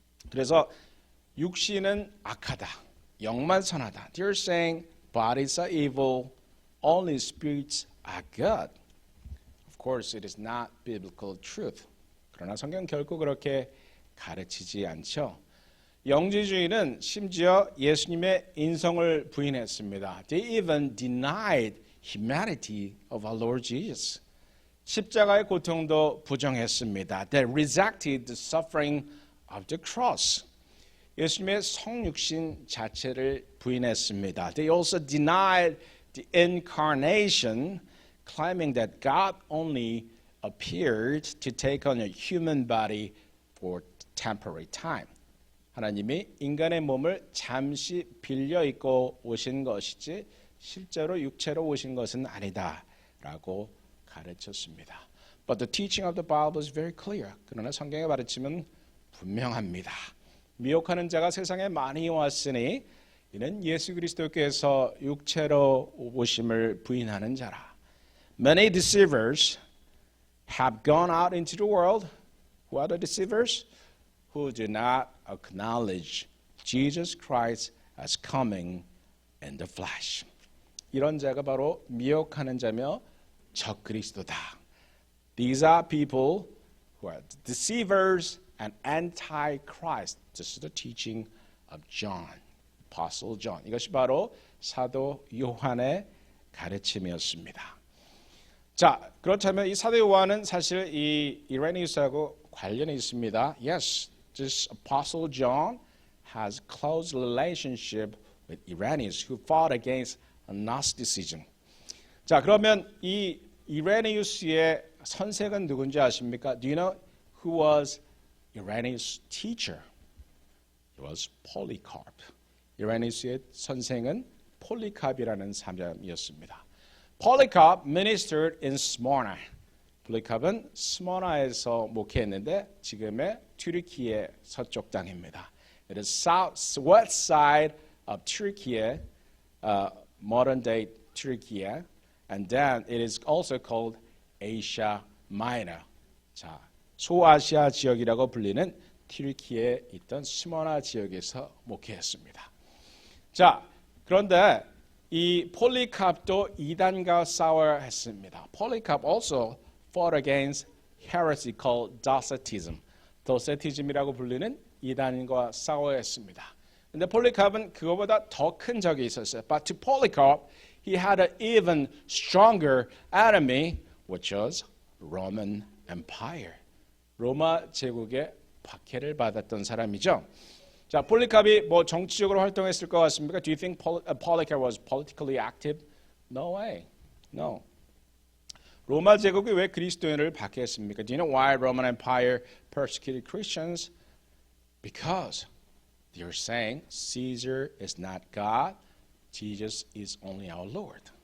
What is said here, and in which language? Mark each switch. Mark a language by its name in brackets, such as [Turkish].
[Korean] 그래서 육신은 악하다, 영만 선하다. [English] They're saying bodies are evil, only spirits are good. Of course, it is not biblical truth. [Korean] 그러나 성경 결코 그렇게 가르치지 않죠. 영지주의는 심지어 예수님의 인성을 부인했습니다. [English] They even denied humanity of our Lord Jesus. [Korean] 십자가의 고통도 부정했습니다. [English] They rejected the suffering of the cross. [Korean] 예수님의 성육신 자체를 부인했습니다. [English] They also denied the incarnation, claiming that God only appeared to take on a human body for temporary time. [Korean] 하나님이 인간의 몸을 잠시 빌려 입고 오신 것이지 실제로 육체로 오신 것은 아니다라고 가르쳤습니다. [English] But the teaching of the Bible is very clear. [Korean] 그러나 성경의 가르침은 분명합니다. 미혹하는 자가 세상에 많이 왔으니 이는 예수 그리스도께서 육체로 오심을 부인하는 자라. [English] Many deceivers have gone out into the world. Who are the deceivers? Who do not acknowledge Jesus Christ as coming in the flesh. [Korean] 이런 자가 바로 미혹하는 자며 적그리스도다. [English] These are people who are deceivers and anti-Christ. This is the teaching of John, Apostle John. [Korean] 이것이 바로 사도 요한의 가르침이었습니다. 자, 그렇다면 이 사도 요한은 사실 이 이레니우스하고 관련이 있습니다. [English] Yes, this Apostle John has close relationship with Irenaeus, who fought against Gnosticism. [Korean] 자, 그러면 이 이레니우스의 선생은 누군지 아십니까? [English] Do you know who was Irenaeus' teacher? It was Polycarp. [Korean] 이레니우스의 선생은 폴리캅이라는 사람이었습니다. [English] Polycarp ministered in Smyrna. [Korean] 폴리캅은 스모나에서 목회했는데 지금의 튀르키예 서쪽 땅입니다. [English] It is southwest side of Turkey, modern day Turkey, and then it is also called Asia Minor. [Korean] 자, 소아시아 지역이라고 불리는 튀르키예에 있던 스모나 지역에서 목회했습니다. 자, 그런데 이 폴리캅도 이단과 싸워야 했습니다. [English] Polycarp also fought against heresy called Docetism. [Korean] 도세티즘이라고 불리는 이단과 싸워야 했습니다. 근데 폴리캅은 그거보다 더 큰 적이 있었어요. [English] But to Polycarp, he had an even stronger enemy, which was Roman Empire. [Korean] 로마 제국의 박해를 받았던 사람이죠. 자, 폴리캅이 뭐 정치적으로 활동했을 것 같습니까? [English] Do you think Polycarp was politically active? No way. No. [Korean] 로마 제국이 왜 그리스도인을 박해했습니까? [English] Do you know why Roman Empire persecuted Christians? Because they were saying Caesar is not God, Jesus is only our Lord.